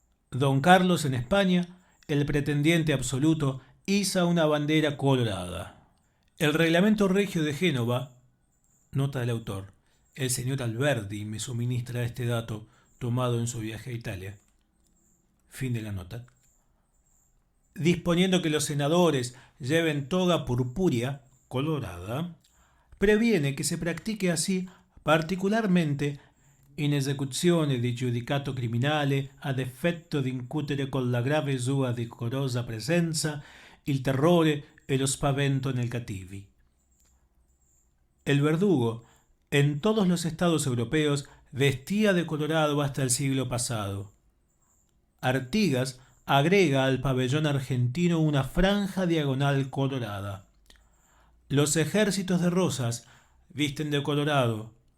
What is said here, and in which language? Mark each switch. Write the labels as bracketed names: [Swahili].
[Spanish] Don Carlos en España, el pretendiente absoluto, iza una bandera colorada. El reglamento regio de Génova, nota del autor, el señor Alberdi me suministra este dato tomado en su viaje a Italia. Fin de la nota. Disponiendo que los senadores lleven toga purpúrea, colorada, previene que se practique así [Italian] particolarmente in esecuzione di giudicato criminale ad effetto di incutere con la grave sua decorosa presenza il terrore e lo spavento nel cattivi. [Spanish] El verdugo, en todos los estados europeos, vestía de colorado hasta el siglo pasado. Artigas agrega al pabellón argentino una franja diagonal colorada. Los ejércitos de Rosas visten de colorado.